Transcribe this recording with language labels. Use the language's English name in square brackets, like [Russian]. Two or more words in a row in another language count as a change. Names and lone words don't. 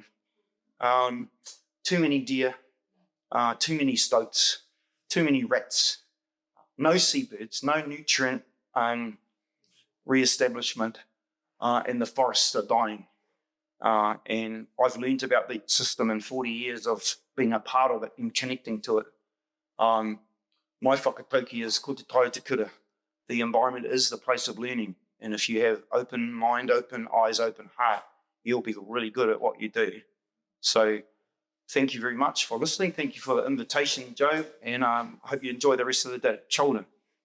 [English] Too many deer, too many stoats, too many rats, no seabirds, no nutrient re-establishment, and the forests are dying. And I've learned about the system in 40 years of being a part of it and connecting to it. My whakatauki is [Māori] ko te tai te kura. [English] The environment is the place of learning. And if you have open mind, open eyes, open heart, you'll be really good at what you do. So thank you very much for listening. Thank you for the invitation, Joe. And I hope you enjoy the rest of the day. [Māori] Kia ora.